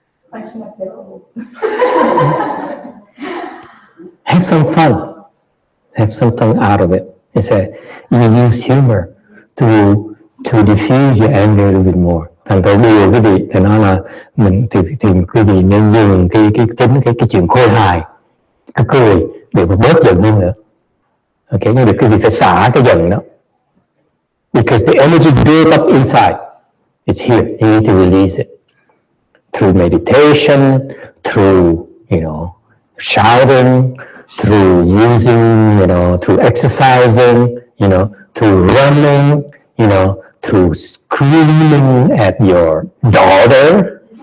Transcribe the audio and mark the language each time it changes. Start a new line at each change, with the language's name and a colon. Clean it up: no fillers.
English: Punching a pillow. Have some fun. Have something out of it. It's you use humor to diffuse your anger a little bit more.
Vietnamese: Thành thử bây giờ quý vị thì nói là mình thì quý vị nên dùng cái chuyện khôi hài cứ cười để mà bớt giận hơn nữa. Ok, nhưng mà quý vị phải xả cái giận đó.
English: Because the energy built up inside, it's here. You need to release it through meditation, through, shouting, through using, through exercising, through running, through screaming at your daughter.